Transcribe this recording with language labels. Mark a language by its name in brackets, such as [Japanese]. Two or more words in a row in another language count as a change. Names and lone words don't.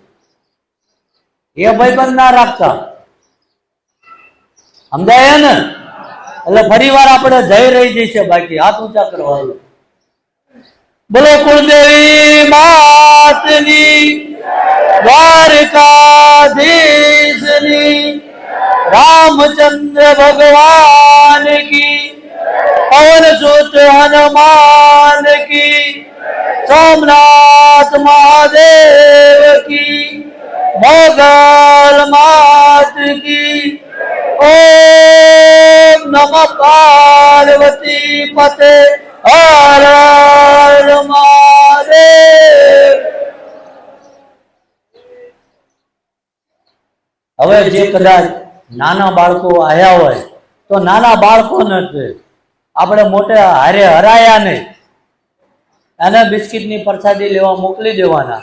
[Gujarati] એ ભાઈબંધ ના રાખતા. સમજાય ને? એટલે ફરી વાર આપણે જઈ રહી જઈએ. બાકી હાથ ઊંચા કરવા. બોલો કુળદેવી માતની, દ્વારકાધીશની, [Hindi] रामचंद्र भगवान की, पवन सुत हनुमान की, सोमनाथ महादेव की, मोगल मात की, ओम नमः पार्वती पते हर हर महादेव. [Gujarati] હવે જે કદાચ નાના બાળકો આયા હોય તો નાના બાળકોને આપણે મોટે હારે હરાયા નહીં, એને બિસ્કિટની પ્રસાદી લેવા મોકલી દેવાના.